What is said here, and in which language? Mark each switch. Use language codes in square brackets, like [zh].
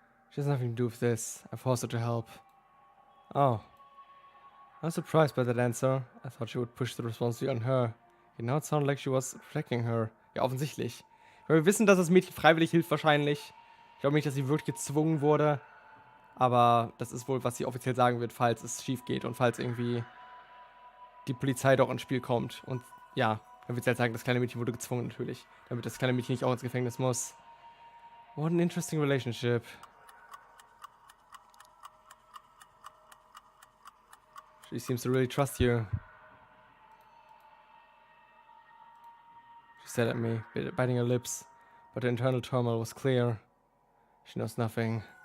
[en] She has nothing to do with this. I forced her to help. Oh. I'm surprised by that answer. I thought she would push the responsibility on her. You know, it sounded like she was protecting her. [de] Ja, offensichtlich. Weil wir wissen, dass das Mädchen freiwillig hilft wahrscheinlich. Ich glaube nicht, dass sie wirklich gezwungen wurde. Aber das ist wohl, was sie offiziell sagen wird, falls es schief geht und falls irgendwie die Polizei doch ins Spiel kommt. Und ja, dann wird sie halt sagen, das kleine Mädchen wurde gezwungen natürlich. Damit das kleine Mädchen nicht auch ins Gefängnis muss. [en] What an interesting relationship. She seems to really trust you. She stared at me, biting her lips, but her internal turmoil was clear. She knows nothing.